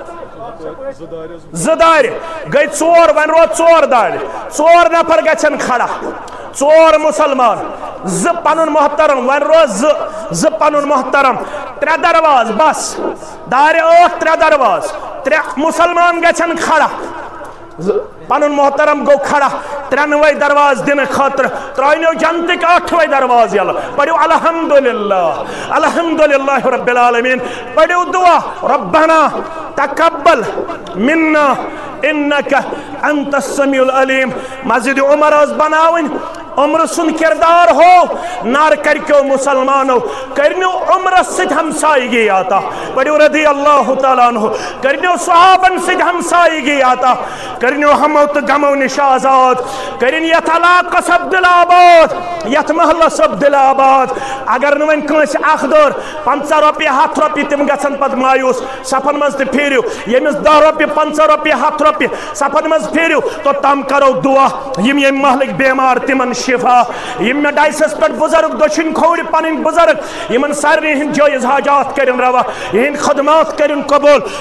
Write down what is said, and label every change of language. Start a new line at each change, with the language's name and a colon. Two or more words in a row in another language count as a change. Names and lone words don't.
Kashmiri: 2 دارِ گٔے 4 وۄنۍ روز 4 دارِ 4 نفر گژھن کھڑا 4 مسلمان 2 پنُن محترم وۄنۍ روز 2 پنُن محترم 3 درواز بس دارِ 8 3 درواز 3 مسلمان گژھن کھڑا پنُن محترم گو کھڑا 93 درواز دن خاطر ترٲینو جنتٕکۍ 8 درواز یلہٕ پڑھو الحمدللہ
Arabic: الحمدللہ رب العالمین
Kashmiri: پڑھو دعا
Arabic: ربنا تقبل منا انک انت السمیع العلیم
Kashmiri: مسجد عمر ٲس بناوٕنۍ عمر سُنٛد کردار ہو نار کرکیو مسلمانو کرنیو عمرس سۭتۍ ہمسایگی عطا پڑھو
Arabic: رضی اللہ تعالیٰ عنہ
Kashmiri: کرنیو صحابن سۭتۍ ہمسایگی عطا کرنیو ہمو تہٕ غمو نِش آزاد کرن یتھ علاقس دل آباد یتھ محلس دل آباد اگر نہٕ وۄنۍ کٲنٛسہِ اکھ دور 50 رۄپیہِ 100 رۄپیہِ تِم گژھن پتہٕ مایوٗس صفن منٛز تہِ پھیرِو ییٚمِس 10 رۄپیہِ 50 رۄپیہِ 100 رۄپیہِ صفن منٛز پھیرِو توٚتام کرو دعا یِم ییٚمہِ محلٕکۍ بیمار تِمن شفا یِم مےٚ ڈایسس پٮ۪ٹھ بُزرگ دٔچھِنۍ کھوورِ پنٕنۍ بُزرگ یِمن سارنٕے ہٕنٛدۍ جٲیِز حاجات کٔرِنۍ روا یِہٕنٛدۍ خدمات کٔرِنۍ قبوٗل